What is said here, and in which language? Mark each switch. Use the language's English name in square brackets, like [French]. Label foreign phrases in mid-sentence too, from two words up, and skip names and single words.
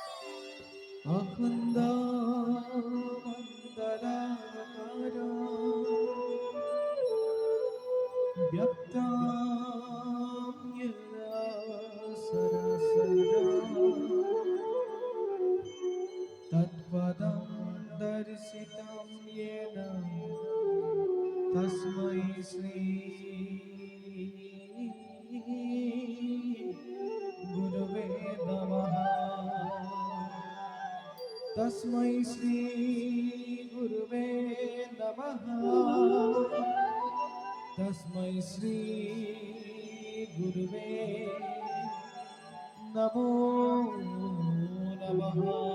[Sanskrit] অখণ্ড মণ্ডলাকার ব্যক্তাং য়েন সরসরা তৎপদং দর্শিতং য়েন তস্मै শ্রী গুরবে নমঃ तस्मै श्री गुरुवे नमः तस्मै श्री गुरुवे नमो नमः